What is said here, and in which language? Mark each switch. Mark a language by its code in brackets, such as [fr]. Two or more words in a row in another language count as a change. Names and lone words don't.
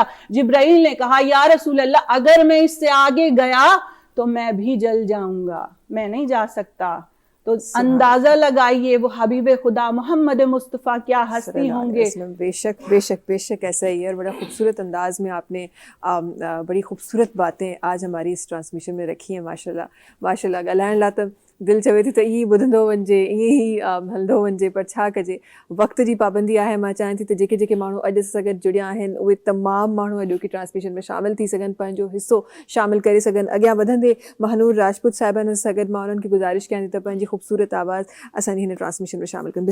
[ur] جبرائیل نے کہا یا رسول اللہ اگر میں اس سے آگے گیا تو میں بھی جل جاؤں گا, میں نہیں جا سکتا. تو اندازہ لگائیے وہ حبیب خدا محمد مصطفیٰ کیا ہستی ہوں گے. بے شک بے شک بے شک ایسا ہی ہے. اور بڑا خوبصورت انداز میں آپ نے بڑی خوبصورت باتیں آج ہماری اس ٹرانسمیشن میں رکھی ہیں. ماشاء اللہ ماشاء اللہ. [sd] ॻाल्हाइण लाइ त दिलि चवे थी त ईअं ॿुधंदो वञिजे, ईअं ई हलंदो वञिजे, पर छा कजे, वक़्त जी पाबंदी आहे. मां चाहियां थी त जेके माण्हू अॼु सां गॾु जुड़िया आहिनि उहे तमामु माण्हू अॼु की ट्रांसमिशन में शामिल थी सघनि, पंहिंजो हिसो शामिल करे सघनि. अॻियां वधंदे महानूर राजपूत साहिबनि सां गॾु मां उन्हनि खे गुज़ारिश कयां थी त पंहिंजी ख़ूबसूरत आवाज़ असांजी हिन ट्रांसमिशन में शामिल कनि.